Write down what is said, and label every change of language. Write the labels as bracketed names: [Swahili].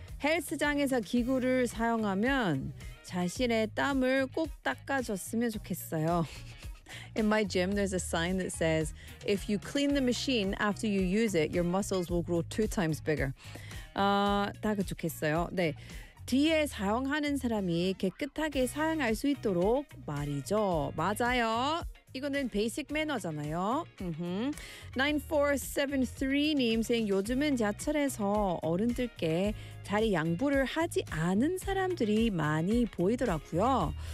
[Korean] 헬스장에서 기구를 사용하면 자신의 땀을 꼭 닦아줬으면 좋겠어요. [English] In my gym, there's a sign that says, if you clean the machine after you use it, your muscles will grow 2 times bigger. [Korean] 닦아 좋겠어요. 네. 뒤에 사용하는 사람이 깨끗하게 사용할 수 있도록 말이죠. 맞아요. 이거는 [English] basic manner잖아요. [Korean] Mm-hmm. 9473 님 saying 요즘은 지하철에서 어른들께 자리 양보를 하지 않은 사람들이 많이 보이더라고요.